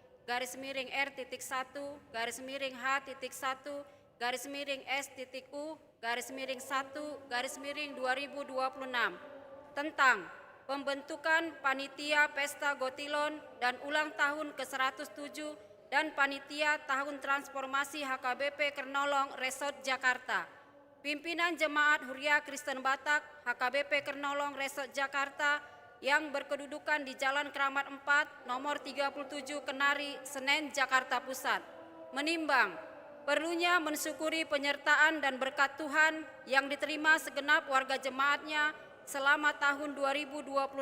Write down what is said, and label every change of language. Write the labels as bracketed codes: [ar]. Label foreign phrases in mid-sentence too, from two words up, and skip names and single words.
[id] /R.1/S.U/1/2026 tentang pembentukan panitia pesta Gotilon dan ulang tahun ke-107 dan panitia tahun transformasi HKBP Kernolong Resort Jakarta. Pimpinan Jemaat Huria Kristen Batak HKBP Kernolong Resort Jakarta yang berkedudukan di Jalan Keramat 4 nomor 37 Kenari, Senen, Jakarta Pusat, menimbang perlunya mensyukuri penyertaan dan berkat Tuhan yang diterima segenap warga jemaatnya selama tahun 2026.